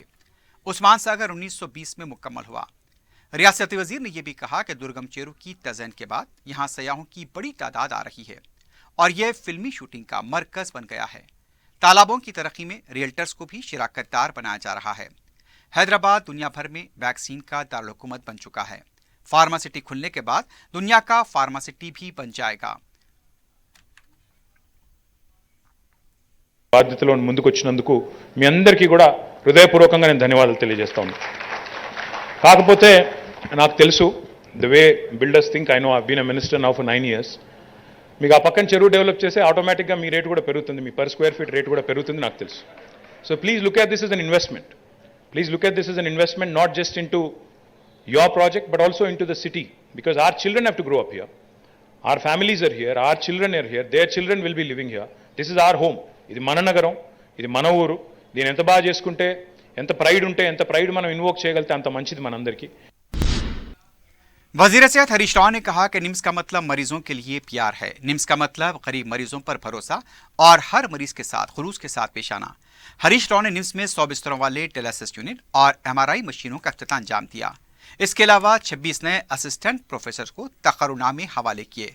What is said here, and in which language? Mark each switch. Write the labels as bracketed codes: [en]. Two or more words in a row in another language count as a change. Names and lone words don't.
[ur] عثمان ساگر 1920 میں مکمل ہوا۔ ریاستی وزیر نے یہ بھی کہا کہ درگم چیرو کی تزئین کے بعد یہاں سیاحوں کی بڑی تعداد آ رہی ہے اور یہ فلمی شوٹنگ کا مرکز بن گیا ہے. تالابوں کی ترقی میں ریئلٹرز کو بھی شراکت دار بنایا جا رہا ہے. حیدرآباد دنیا بھر میں ویکسین کا دارل بن چکا ہے. فارما سٹی کھلنے کے بعد دنیا کا فارما سٹی بھی بن جائے گا. [te] బాధ్యతలో ముందుకు వచ్చినందుకు మీ అందరికీ కూడా హృదయపూర్వకంగా నేను ధన్యవాదాలు తెలియజేస్తా ఉన్నాను. కాకపోతే నాకు తెలుసు [en] the way builders think I know I been a minister now for 9 years. [te] మీకు ఆ పక్కన చెరువు డెవలప్ చేస్తే ఆటోమేటిక్గా మీ రేటు కూడా పెరుగుతుంది, మీ [en] per square feet rate [te] కూడా పెరుగుతుంది నాకు తెలుసు. [en] So please look at this is an investment. Please look at this is an investment not just in to your project but also into the city, because our children have to grow up here, our families are here, our children are here, their children will be living here. This is our home. [te] ఇది మన నగరం, ఇది మన ఊరు. దీన్ని ఎంత బాగా చేసుకుంటే, ఎంత ప్రైడ్ ఉంటే, ఎంత ప్రైడ్ మనం ఇన్వోక్ చేయగలితే అంత మంచిది మనందరికీ. [ur] وزیر صحت ہریش راؤ نے کہا کہ نمس کا مطلب مریضوں کے لیے پیار ہے. نمس کا مطلب غریب مریضوں پر بھروسہ اور ہر مریض کے ساتھ خلوص کے ساتھ پیش آنا. ہریش راؤ نے نمس میں 100 بستروں والے [en] telesis unit [ur] اور MRI مشینوں کا اختتام انجام دیا. اس کے علاوہ 26 نئے [en] Assistant Professor [ur] کو تقررنامے حوالے کیے.